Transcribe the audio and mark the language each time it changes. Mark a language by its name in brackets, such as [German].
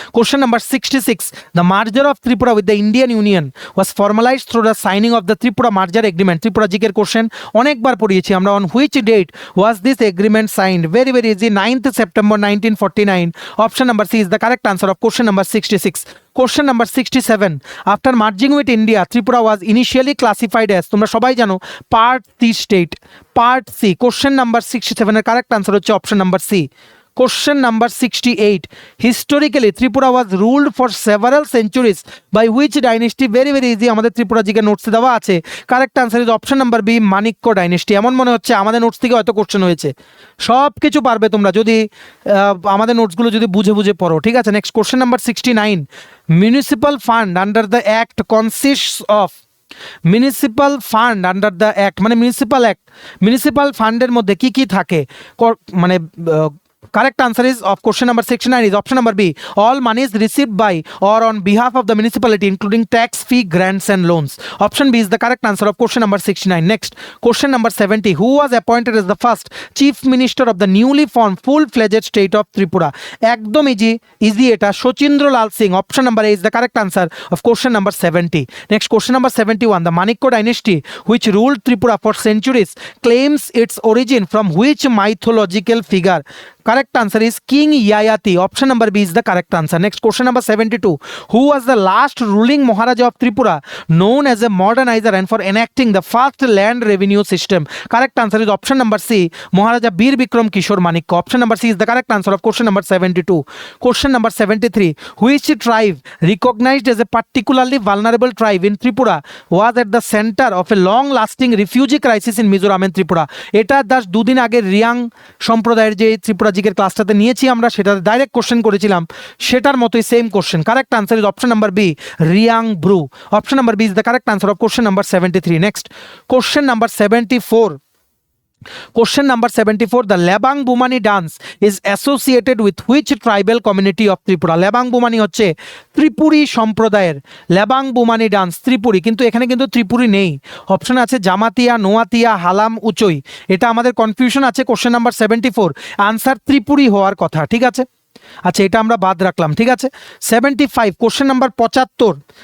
[English] Question number 66, the merger of Tripura with the Indian union was formalised through the signing of the Tripura merger agreement. [Bangla] Tripura জিকের question অনেকবার পড়িয়েছি আমরা। [English] On which date was this agreement signed? Very very easy, 9th September 1949। Option number C is the correct answer of question number 66। Question number 67, after merging with India, Tripura was initially classified as, [Bangla] তোমরা সবাই জানো, [English] Part C state, part C. Question number 67 এর correct answer হচ্ছে option number C. Question number 68, historically Tripura was ruled for several centuries by which dynasty? very very easy, [Bangla] আমাদের Tripura GK নোটসে দেওয়া আছে। [English] Correct answer is option number B, Manikya dynasty. [Bangla] এমন মনে হচ্ছে আমাদের notes থেকে হয়তো কোশ্চেন হয়েছে। সব কিছু পারবে তোমরা যদি আমাদের নোটসগুলো যদি বুঝে বুঝে পড়ো। ঠিক আছে। [English] next question number 69, municipal fund under the act consists of, municipal fund under the act মানে municipal act, [Bangla] মিউনিসিপ্যাল ফান্ডের মধ্যে কি কি থাকে? [English] মানে correct answer is of question number 69 is option number B, all monies received by or on behalf of the municipality including tax, fee, grants and loans. Option B is the correct answer of question number 69. Next question number 70, who was appointed as the first chief minister of the newly formed full-fledged state of Tripura? [Bangla] একদম easy এটা, শচীন্দ্র লাল Singh. [English] option number A is the correct answer of question number 70. Next question number 71, the Manikko dynasty which ruled Tripura for centuries claims its origin from which mythological figure? Correct answer is King Yayati. Option number B is the correct answer. Next question number 72, who was the last ruling Maharaja of Tripura known as a modernizer and for enacting the first land revenue system? Correct answer is option number C, Maharaja Bir Bikram Kishore Manikko. Option number C is the correct answer of question number 72. Question number 73, which tribe recognized as a particularly vulnerable tribe in Tripura was at the center of a long lasting refugee crisis in Mizoram and Tripura? [Bangla] এটা দাস দুদিন আগে রিয়াং সম্প্রদায়ের যে ত্রিপুরা জিকের ক্লাসটাতে নিয়েছি আমরা, সেটাতে direct question করেছিলাম, সেটার মতোই same question. [English] Correct answer is option number B, Reang Bru. Option number B is the correct answer of question number 73. Next question number 74, Question number 74. The Labang Bumani dance is associated with which tribal community of Tripura? [Bangla] Labang Bumani হচ্ছে ত্রিপুরী সম্প্রদায়ের। Labang Bumani dance Tripuri, কিন্তু এখানে কিন্তু ত্রিপুরী নেই। Option আছে জামাতিয়া, নোয়াতিয়া, হালাম, উচই। এটা আমাদের confusion আছে। কোশ্চেন নাম্বার 74 আনসার ত্রিপুরী হওয়ার কথা, ঠিক আছে। আচ্ছা, এটা আমরা বাদ রাখলাম, ঠিক আছে। 75 কোশ্চেন নাম্বার 75।